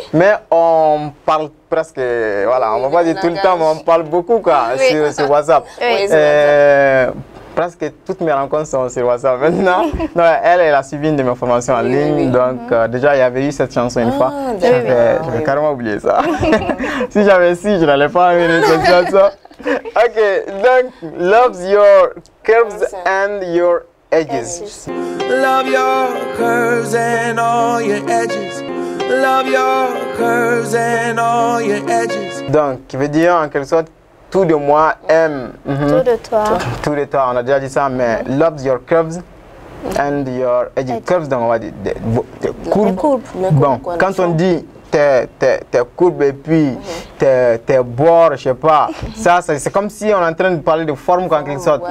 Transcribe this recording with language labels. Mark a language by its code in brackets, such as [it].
[fr] Mais on parle presque, voilà, on va pas dire tout le temps, mais on parle beaucoup quoi, sur WhatsApp. Oui. Presque toutes mes rencontres sont sur WhatsApp maintenant. Non, elle a suivi une de mes formations en ligne, donc déjà il y avait eu cette chanson une fois. J'avais carrément oublié ça. Si j'avais su, je n'allais pas aimer cette chanson. [en] Ok, donc, loves your curves and your edges. Love your curves and all your edges. Love your curves and all your edges. [fr] Donc, qui veut dire en quelque sorte, tout de moi aime. Tout de toi. Tout de toi, on a déjà dit ça, mais [en] loves your curves and your edges. [fr] Curves, donc on va dire des courbes. Bon, quand on dit tes courbes et puis tes bords, je sais pas, ça c'est comme si on est en train de parler de forme en quelque sorte.